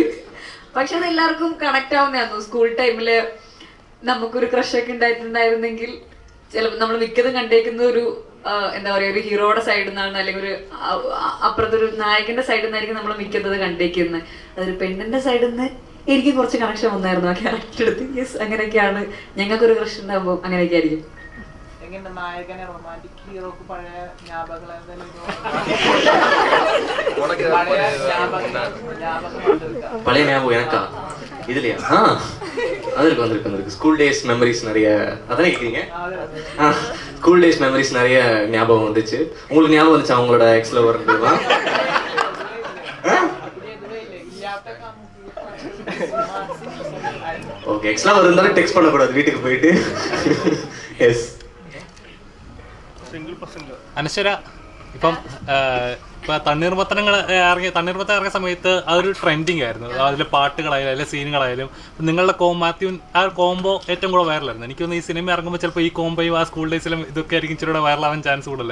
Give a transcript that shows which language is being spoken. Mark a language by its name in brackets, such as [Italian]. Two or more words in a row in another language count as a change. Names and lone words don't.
[Malayalam] പക്ഷെ അത് എല്ലാവർക്കും കണക്ട് ആവുന്നതായിരുന്നു. സ്കൂൾ ടൈമില് നമുക്കൊരു ക്രഷൊക്കെ ഉണ്ടായിട്ടുണ്ടായിരുന്നെങ്കിൽ ചിലപ്പോൾ നമ്മൾ മിക്കതും കണ്ടേക്കുന്ന ഒരു എന്താ പറയുക, ഒരു ഹീറോയുടെ സൈഡിൽ നിന്നാണ്, അല്ലെങ്കിൽ ഒരു അപ്പുറത്തൊരു നായകന്റെ സൈഡിൽ നിന്നായിരിക്കും നമ്മൾ മിക്കത് കണ്ടേക്കുന്നത്. അതൊരു പെണ്ണിന്റെ സൈഡിൽ നിന്ന് എനിക്ക് കുറച്ച് കണക്ഷൻ വന്നായിരുന്നു ആ ക്യാരക്ടർ എടുത്ത്. യെസ്, അങ്ങനെയൊക്കെയാണ്. ഞങ്ങൾക്കൊരു ക്രഷ് ഉണ്ടാകുമ്പോൾ അങ്ങനെയൊക്കെ ആയിരിക്കും. നായകനെ റൊമാൻറ്റിക് ഹീറോക്ക് പഴയ ஞாபகம் [Tamil] பழைய ஞாபகம் எனக்கா? இதுலையா? அது இருக்கு, வந்திருக்கு. [English] school days memories [Tamil] நிறைய. அதானே கேட்குறீங்க? [English] school days memories [Tamil] நிறைய ஞாபகம் வந்துச்சு. உங்களுக்கு ஞாபகம் வந்துச்சு அவங்களோட எக்ஸ் லவர்ன்றதுலாம்? [English] okay, ex lover [Tamil] இருந்தாலும் டெக்ஸ்ட் பண்ணக்கூடாது வீட்டுக்கு போயிட்டு. [Malayalam] യെസ്. അനശ്വര, ഇപ്പം തണ്ണീർമത്തനങ്ങൾ ഇറങ്ങിയ സമയത്ത് അതൊരു ട്രെൻഡിങ് ആയിരുന്നു. അതിലെ പാട്ടുകളായാലും അതിലെ സീനുകളായാലും നിങ്ങളുടെ മാത്യു ആ കോംബോ ഏറ്റവും കൂടെ വൈറലായിരുന്നു. എനിക്കൊന്ന് ഈ സിനിമ ഇറങ്ങുമ്പോൾ ചിലപ്പോൾ ഈ കോംബോയും ആ സ്കൂൾ ഡേയ്സിലും ഇതൊക്കെ ആയിരിക്കും ഇച്ചിരി വൈറലാവാൻ ചാൻസ് കൂടുതൽ.